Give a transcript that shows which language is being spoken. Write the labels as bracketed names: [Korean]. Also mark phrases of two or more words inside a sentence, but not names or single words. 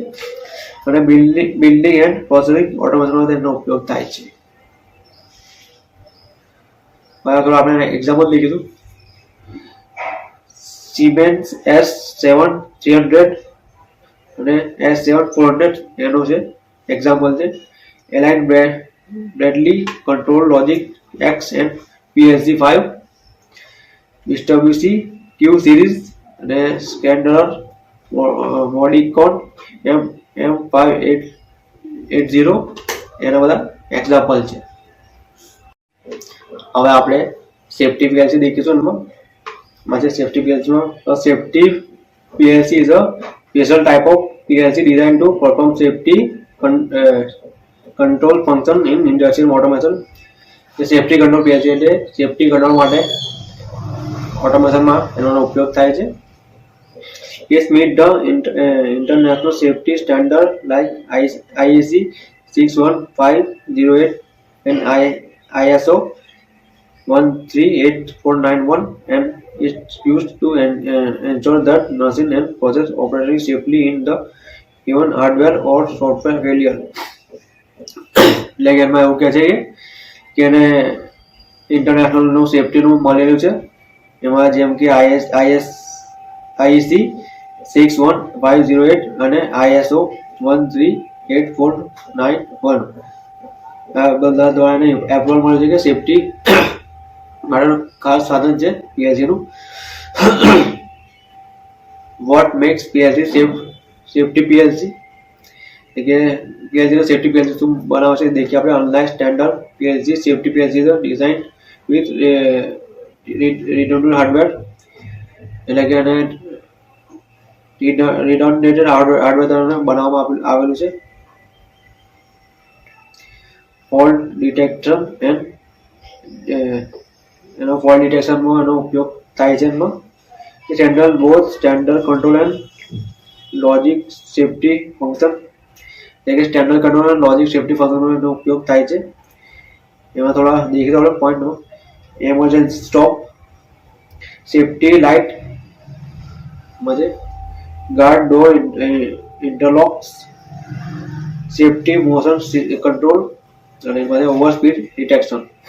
[Gujarati] અને [English] building and processing automation [Gujarati] એનો ઉપયોગ થાય છે. બરાબર, આપણે એક્ઝામ્પલ દેખીશું. Siemens S7-300 અને S7-400 એનો છે એક્ઝામ્પલ છે. Align Bradley Control Logic X and PLC5, Mitsubishi Q Series અને Schneider Modicon M5880 એના બધા એક્ઝામ્પલ છે. હવે આપણે [English] safety PLC [Gujarati] દેખીશું. [English] એમાં safety PLC safety PLC is a special type of PLC designed to perform safety control function in industrial automation. safety control PLC [Gujarati] એટલે [English] safety control [Gujarati] માટે ઓટોમેશનમાં એનો ઉપયોગ થાય છે. [English] It meet the international safety standard like IEC 61508 and ISO 138491 and it's used to ensure that machine and process operating safely in the even hardware or software failure. [Gujarati] એટલે કે એમાં એવું કહે છે કે એને [English] international safety [Gujarati] મળેલું છે એમાં જેમ કે IEC 61508 અને ISO 13849 આ બધા દ્વારા એપ્રુવલ મળ્યું છે કે સેફટી માટેનું ખાસ સાધન છે PLC નું. [English] what makes PLC safety PLC [Gujarati] કે PLC નો [English] safety PLC [Gujarati] શું બનાવે છે देखिए આપણે. [English] unlike standard PLC safety PLC is designed with redundant hardware [Gujarati] એટલે કે એને [English] redundant hardware [Gujarati] દ્વારા બનાવવામાં આવેલું છે. [English] fault detection and [Gujarati] એનો [English] fault detection [Gujarati] એનો ઉપયોગ થાય છે. [English] એમાં it handles both standard control and logic safety function [Gujarati] એટલે કે [English] standard control અને logic safety function [Gujarati] ઉપયોગ થાય છે. એમાં થોડા દેખીએ તો આપણે [English] point emergency stop, safety light maje, guard door interlocks, safety motion control [Gujarati] અને એમાં [English] over speed detection.